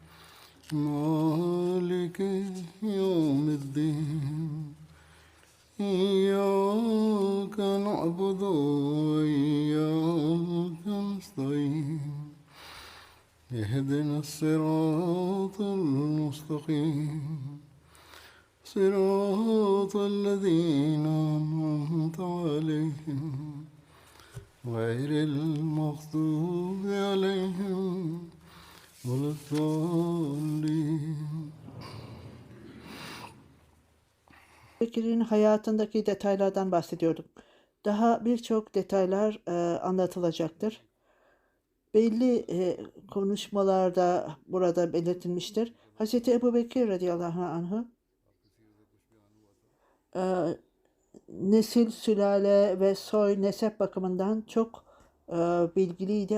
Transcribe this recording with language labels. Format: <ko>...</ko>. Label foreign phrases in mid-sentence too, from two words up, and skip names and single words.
<ar>مالك يوم الدين إياك نعبد وإياك نستعين اهدنا الصراط المستقيم صراط الذين أنعمت عليهم غير المغضوب عليهم ولا الضالين.</ar> <tr>Bekir'in hayatındaki detaylardan bahsediyorduk. Daha birçok detaylar anlatılacaktır. Belli konuşmalarda burada belirtilmiştir. Hz. Ebu Bekir radıyallahu anh'ı nesil, sülale ve soy, nesep bakımından çok bilgiliydi.</tr>